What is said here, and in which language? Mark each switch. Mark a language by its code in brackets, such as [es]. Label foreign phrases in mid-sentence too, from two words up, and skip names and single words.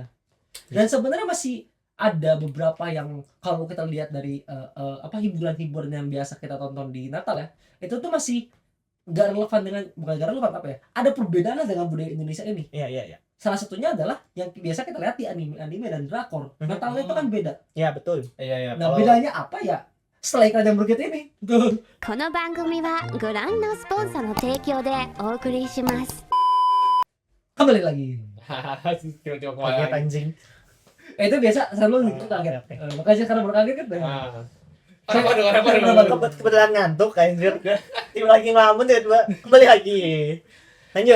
[id] Dan sebenarnya masih ada beberapa yang kalau kita lihat dari apa hiburan-hiburan yang biasa kita tonton di Natal ya, itu tuh masih nggak relevan dengan bukan nggak relevan apa ya? Ada perbedaan dengan budaya Indonesia ini. Iya. Salah satunya adalah yang biasa kita lihat di anime dan drakor. Mhm. Natal itu kan beda. Iya betul. Iya. Nah, bedanya apa ya? Setelah iklan yang berikut ini. Tuh. [ja] この番組はご覧のスポンサーの提供でお送りします [id] Kembali lagi. Tiba-tiba Kaget kemarin. anjing. Itu biasa selalu gitu kaget. Oke. Makanya sekarang berkaget kan. Ah. Apa? Kebetulan ngantuk anjir. Tiba lagi ngelamun tiba-tiba kembali lagi. Lanjut.